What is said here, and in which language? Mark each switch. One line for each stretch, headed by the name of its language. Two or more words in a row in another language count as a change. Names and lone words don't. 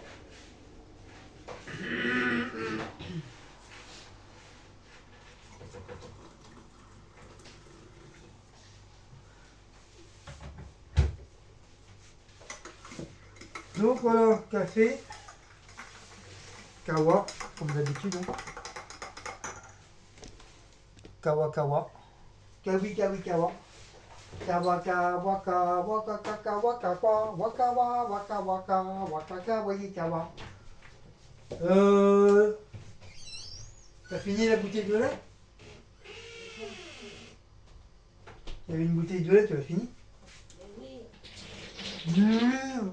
French: Donc voilà, café, kawa, comme d'habitude. Hein. Kawa. Kawi kawa. Kawa kawa kawa kawa kawa kawa wakawa waka waka waka kawa kawa. T'as fini la bouteille de lait? Il y avait une bouteille de lait, tu l'as fini? Oui.